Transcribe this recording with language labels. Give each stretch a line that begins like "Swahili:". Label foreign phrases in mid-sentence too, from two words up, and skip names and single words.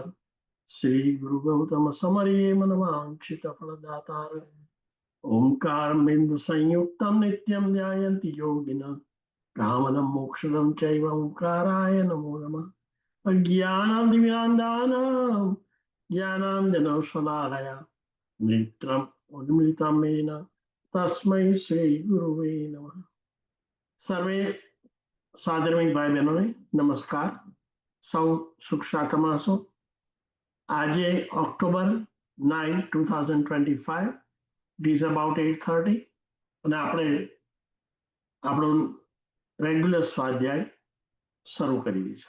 Gujarati: શ્રી ગુરુ ગૌતમ સમરિયે મનવાંછિત ફળદાતાર
Sanskrit: ओंकार बिंदु संयुक्तम नित्यम ध्यायन्ति योगिनः कामदं मोक्षदं चैव ओंकाराय नमो नमः अज्ञानादिविनाशानां ज्ञानाञ्जनशलाकया नेत्रम् उन्मिलितं येन तस्मै श्री गुरुवे नमः।
Gujarati: सर्वे સાદરમી ભાઈ બહેનોને નમસ્કાર. સૌ સુખ શાંતમાં હશો. આજે ઓક્ટોબર 9, 2025,
English: it is about
Gujarati: 8:30 અને આપણે આપણું રેગ્યુલર સ્વાધ્યાય શરૂ કરીએ છીએ.